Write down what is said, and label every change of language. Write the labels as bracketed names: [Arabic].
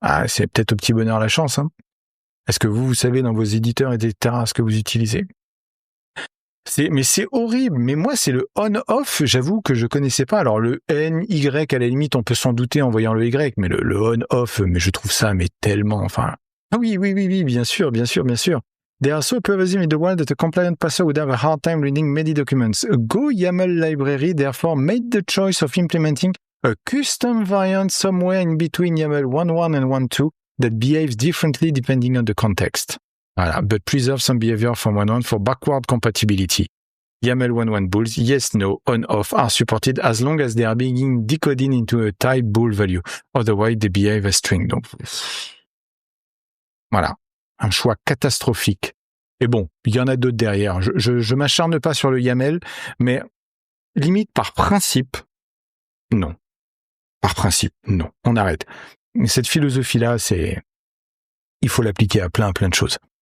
[French] Ah, c'est peut-être au petit bonheur la chance, hein. Est-ce que vous savez dans vos éditeurs, etc., ce que vous utilisez ? Mais c'est horrible. Mais moi, c'est le on-off, j'avoue que je connaissais pas. Alors, le N, Y, à la limite, on peut s'en douter en voyant le Y, mais le on-off, mais je trouve ça, mais tellement, enfin... Ah oui, bien sûr. [English] They are so pervasive in the world that a compliant passer would have a hard time reading many documents. A Go YAML library therefore made the choice of implementing a custom variant somewhere in between YAML 1.1 and 1.2 that behaves differently depending on the context. Voilà, but preserve some behavior from 1.1 for backward compatibility. YAML 1.1 bools, yes, no, on, off are supported as long as they are being decoded into a type bool value. Otherwise, they behave as string. [French] Donc, voilà, un choix catastrophique. Et bon, il y en a d'autres derrière. Je m'acharne pas sur le YAML, mais limite par principe, non. Par principe, non. On arrête. Cette philosophie-là, il faut l'appliquer à plein de choses.